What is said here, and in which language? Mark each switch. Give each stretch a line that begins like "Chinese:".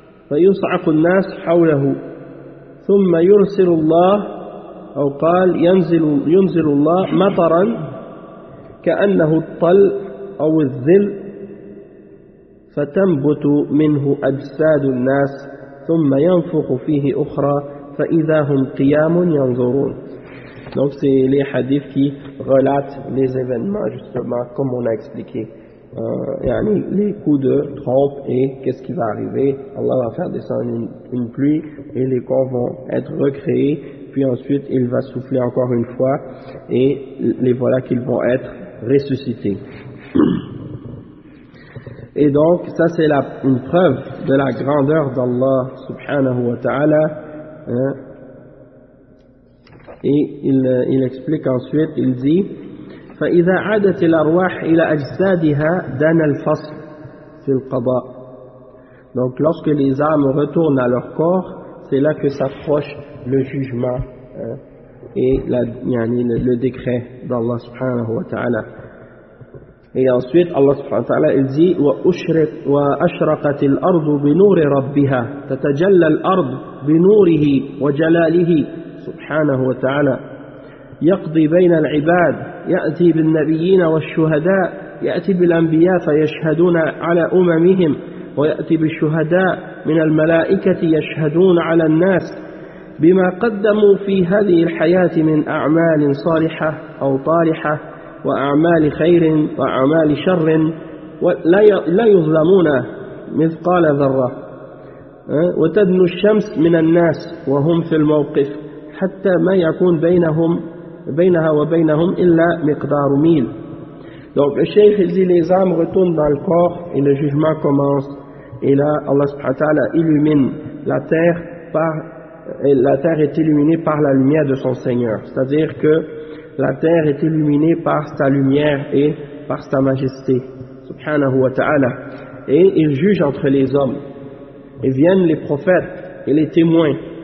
Arabic: فيصعق الناس حوله ثم يرسل الله أو قال ينزل الله مطرا كأنه الطل أو الذل فتنبت منه أجساد الناس ثم ينفخ فيه أخرى فإذا هم قيام ينظرون.
French: Donc c'est les hadiths qui relatent les événements justement comme on a expliqué, yani les coups de trompe et qu'est-ce qui va arriver. Allah va faire descendre une pluie et les corps vont être recréés, puis ensuite il va souffler encore une fois et les voilà qu'ils vont être ressuscités. Et donc ça c'est une preuve de la grandeur d'Allah subhanahu wa ta'ala, hein. Et il explique ensuite, il dit
Arabic: فَإِذَا عَدَتِ الْأَرْوَاحِ إِلَى أَجْسَادِهَا دَنَ الْفَصْلِ فِي الْقَضَى.
French: Donc lorsque les âmes retournent à leur corps, c'est là que s'approche le jugement, hein, et la, yani, le décret d'Allah subhanahu wa ta'ala. Et ensuite Allah subhanahu wa ta'ala il dit
Arabic: وَأَشْرَقَتِ الْأَرْضُ بِنُورِ رَبِّهَا تَتَجَلَّ الْأَرْضُ بِنُورِهِ وَجَلَالِهِ سبحانه وتعالى يقضي بين العباد يأتي بالنبيين والشهداء يأتي بالأنبياء فيشهدون على أممهم ويأتي بالشهداء من الملائكة يشهدون على الناس بما قدموا في هذه الحياة من أعمال صالحة أو طالحة وأعمال خير وأعمال شر لا يظلمون مثقال ذرة وتدنو الشمس من الناس وهم في الموقف حتى ما يكون بينهم بينها وبينهم إلا مقدار ميل.
French: Donc le cheikh dit les âmes retournent dans le corps et le jugement commence, et là Allah subhanahu wa ta'ala illumine la terre par, et la terre est illuminée par la lumière de son Seigneur, c'est-à-dire que la terre est illuminée par sa lumière et par sa majesté subhanahu wa ta'ala, et il juge entre les hommes, et viennent les prophètes et les témoins.